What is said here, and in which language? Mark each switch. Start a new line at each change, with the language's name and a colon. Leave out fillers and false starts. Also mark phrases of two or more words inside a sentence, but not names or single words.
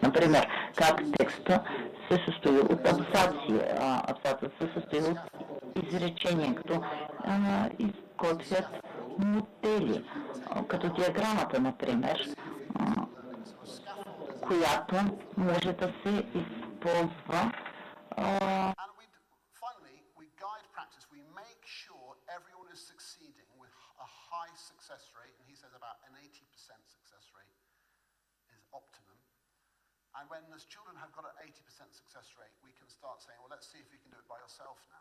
Bulgarian: Например, как текста се състои от абзаци. Абзацът се състои от изречения, като изготвят модели, като диаграмата, например, която може да се използва.
English: And finally, we guide practice. We make sure everyone is succeeding with a high success rate, and he says about an 80% success rate is optimum. And when those children have got an 80% success rate, we can start saying, well, let's see if you can do it by yourself now.